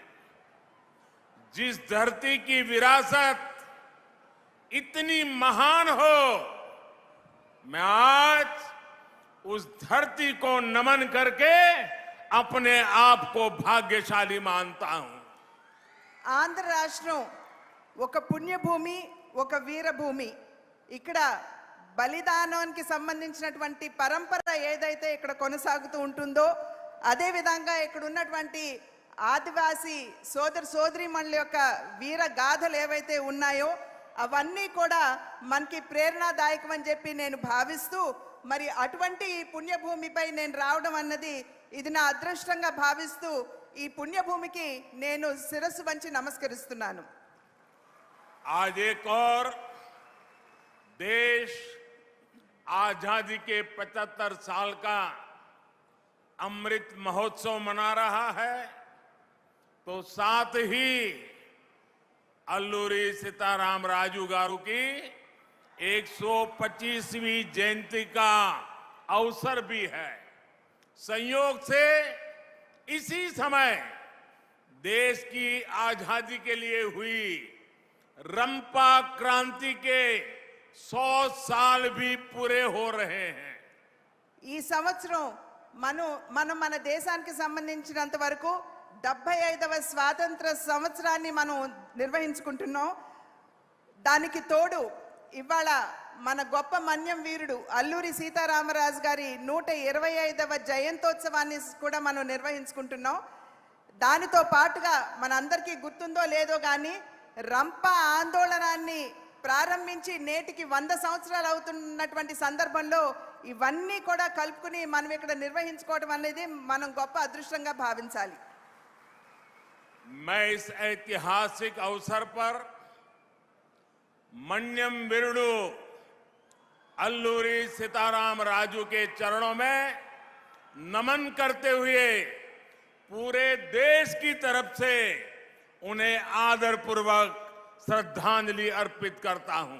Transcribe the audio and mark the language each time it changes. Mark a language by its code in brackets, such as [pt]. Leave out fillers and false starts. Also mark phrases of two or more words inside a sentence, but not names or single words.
[hi] जिस धरती की विरासत इतनी महान हो, मैं आज उस धरती को नमन करके अपने आप को भाग्यशाली मानता हूं। [te] ఆంధ్ర రాష్ట్రం ఒక పుణ్యభూమి, ఒక వీరభూమి। ఇక్కడ బలిదానానికి సంబంధించినటువంటి పరంపర ఏదైతే ఇక్కడ కొనసాగుతూ ఉంటుందో, అదే విధంగా ఇక్కడ ఉన్నటువంటి ఆదివాసీ సోదరీమణుల యొక్క వీర గాథలు ఏవైతే ఉన్నాయో అవన్నీ కూడా మనకి ప్రేరణాదాయకం అని చెప్పి నేను భావిస్తూ, మరి అటువంటి పుణ్యభూమిపై నేను రావడం అన్నది ఇది నా అదృష్టంగా భావిస్తూ ఈ పుణ్యభూమికి నేను శిరస్సు వంచి నమస్కరిస్తున్నాను। [hi] आज एक और देश आजादी के 75 साल का अमृत महोत्सव मना रहा है, तो साथ ही अल्लूरी सीताराम राजू गारू की 125वीं जयंती का अवसर भी है। संयोग से इसी समय देश की आजादी के लिए हुई रंपा क्रांति के 100 साल भी पूरे हो रहे हैं। [te] ఈ సంవత్సరం మన దేశానికి సంబంధించినంత వరకు 75వ స్వాతంత్ర సంవత్సరాన్ని మనం నిర్వహించుకుంటున్నాం. దానికి తోడు ఇవాళ మన గొప్ప మన్యం వీరుడు అల్లూరి సీతారామరాజు గారి 125వ జయంతోత్సవాన్ని కూడా మనం నిర్వహించుకుంటున్నాం. దానితో పాటుగా మనందరికీ గుర్తుందో లేదో కానీ రంప ఆందోళనాన్ని ప్రారంభించి నేటికి 100 సంవత్సరాలు అవుతున్నటువంటి సందర్భంలో ఇవన్నీ కూడా కలుపుకుని మనం ఇక్కడ నిర్వహించుకోవడం అనేది మనం గొప్ప అదృష్టంగా భావించాలి. [hi] मैं इस ऐतिहासिक अवसर पर मन्यम वीरुडु अल्लूरी सीताराम राजू के चरणों में नमन करते हुए पूरे देश की तरफ से उन्हें आदरपूर्वक श्रद्धांजलि अर्पित करता हूं.